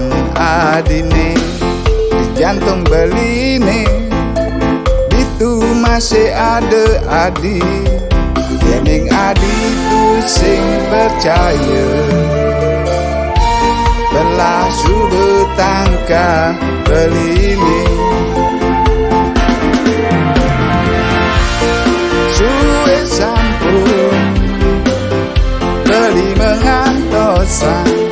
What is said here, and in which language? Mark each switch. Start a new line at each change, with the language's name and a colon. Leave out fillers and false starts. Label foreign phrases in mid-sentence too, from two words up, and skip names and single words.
Balinese: adine
Indonesian: di jantung
Balinese: beline
Indonesian: itu masih ada
Balinese: adi yening adi tu sing percaya belah subuh tangka beline suwe sampun beli mengantosan